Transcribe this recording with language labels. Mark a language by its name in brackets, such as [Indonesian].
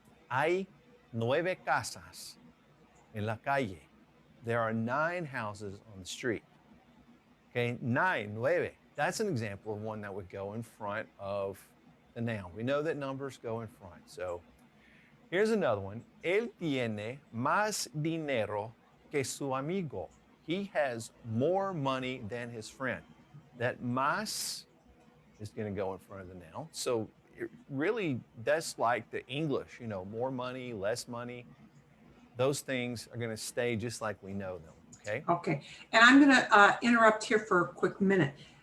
[Spanish] Hay 9 casas en la calle. [English] There are 9 houses on the street. Okay, 9. That's an example of one that would go in front of the noun. We know that numbers go in front. So here's another one. [Spanish] Él tiene más dinero que su amigo. [English] He has more money than his friend. That más is going to go in front of the noun. So really, that's like the English, more money, less money. Those things are going to stay just like we know them, okay? Okay, and I'm going to interrupt here for a quick minute.